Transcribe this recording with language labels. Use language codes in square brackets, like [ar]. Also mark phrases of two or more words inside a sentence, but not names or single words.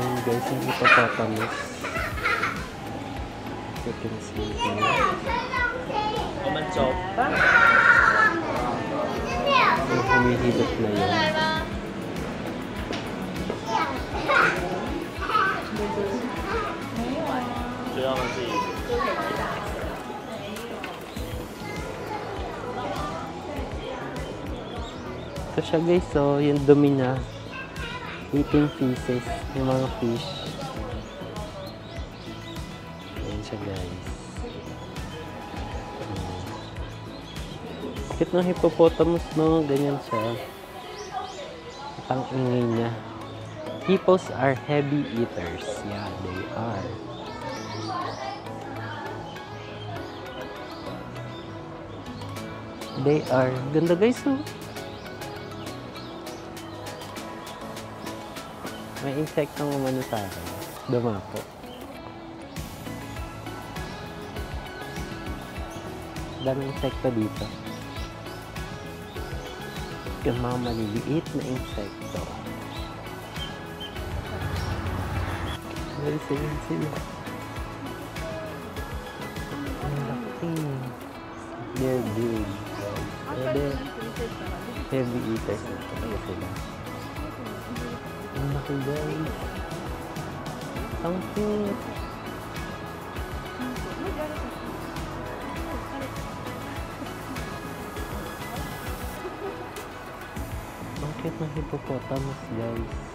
[tl] guys, yung hippopotamus. [en] You can see here. [zh] 我们走吧。 [tl] Yung humihilot na yun. [zh] 就他们自己。 [tl] Ito siya guys, so yung dumi na. [en] Eating feces, [tl] yung mga [en] fish. [tl] Ayan siya guys. Bakit ng hippopotamus, no? Ganyan siya. Ang ingay niya. [en] Hippos are heavy eaters. Yeah, they are. They are. [tl] Ganda guys, oh. May insektong umano sa akin. Dumapo. Daming insekto dito. Yung mga maliliit na insekto. Guys, ayan sila. Ang laki. [en] They're big, guys. They're heavy eaters [tl] na talaga sila. Ang laki guys. Ang cute. Ang cute ng hippopotamus guys.